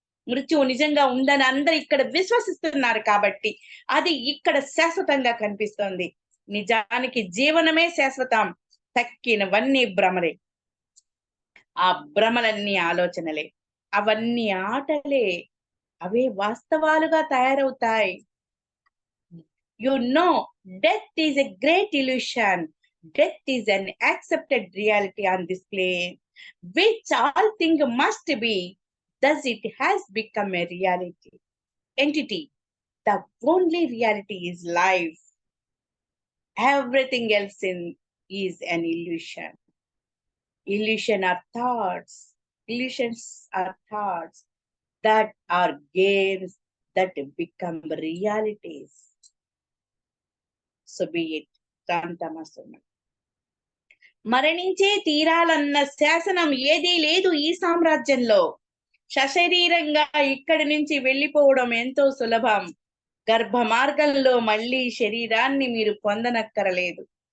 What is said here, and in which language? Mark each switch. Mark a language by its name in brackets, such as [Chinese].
[Telugu] మృత్యువు నిజంగా ఉందని అందరు ఇక్కడ విశ్వసిస్తున్నారు కాబట్టి అది ఇక్కడ శాశ్వతంగా కనిపిస్తోంది. నిజానికి జీవనమే శాశ్వతం, తక్కినవన్నీ భ్రమలే. ఆ భ్రమలన్నీ ఆలోచనలే, అవన్నీ ఆటలే, అవే వాస్తవాలుగా తయారవుతాయి. [English] You know death is a great illusion. Death is an accepted reality on this plane, which all things must be. Thus it has become a reality. Entity. The only reality is life. Everything else is an illusion. Illusion are thoughts. Illusions are thoughts that are games that become realities. So be it. Santamasuna. [Telugu] మరణించే తీరాలన్న శాసనం ఏదీ లేదు ఈ సామ్రాజ్యంలో. సశరీరంగా ఇక్కడి నుంచి వెళ్ళిపోవడం ఎంతో సులభం. గర్భ మార్గంలో మళ్ళీ శరీరాన్ని మీరు పొందనక్కరలేదు.